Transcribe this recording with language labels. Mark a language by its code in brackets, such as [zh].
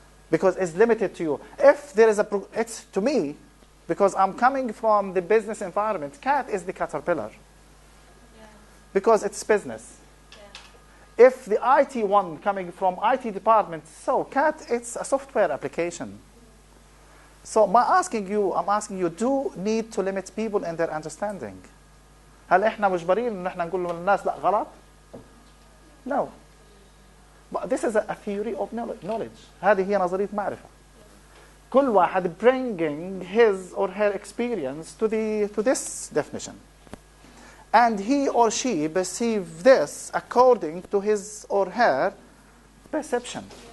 [en] Because it's limited to you. If there is it's to me, because I'm coming from the business environment, cat is the caterpillar. Yeah. Because it's business. Yeah. If the IT one coming from IT department, so CAT, it's a software application. So I'm asking you, do need to limit people in their understanding. [ar] هل احنا مجبرين ان احنا نقول للناس لا غلط؟ [en] No. But this is a theory of knowledge. [ar] هذه هي نظرية معرفة. كل واحد [en] bringing his or her experience to this definition. And he or she perceive this according to his or her perception.